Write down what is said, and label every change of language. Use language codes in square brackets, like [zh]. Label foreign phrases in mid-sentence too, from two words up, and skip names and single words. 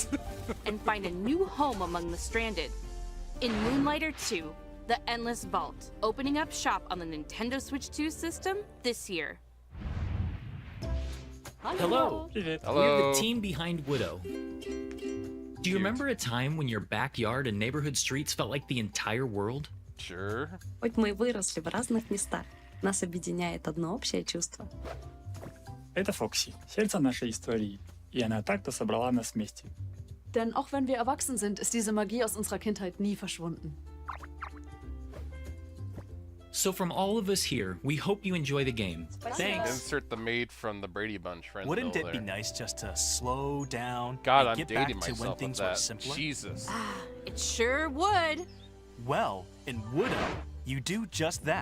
[en] neighbor and find a new home among the stranded. In Moonlighter 2, The Endless Vault, opening up shop on the Nintendo Switch 2 system this year. Hello. [ru] Привет. [en] We're Hello. the team behind Widow. Do you remember a time when your backyard and neighborhood streets felt like the entire world? Sure. [ru] Хоть мы и выросли в разных местах, нас объединяет одно общее чувство. Это Фокси, сердце нашей истории. И она так-то собрала нас вместе. [de] Denn auch wenn wir erwachsen sind, ist diese Magie aus unserer Kindheit nie verschwunden. [en] So from all of us here, we hope you enjoy the game. Thanks. Insert the maid from the Brady Bunch friend. Wouldn't bill it be there. nice just to slow down God, and I'm get back dating to when myself with things were that. simpler? Jesus. It sure would. Well, in Widow, you do just that.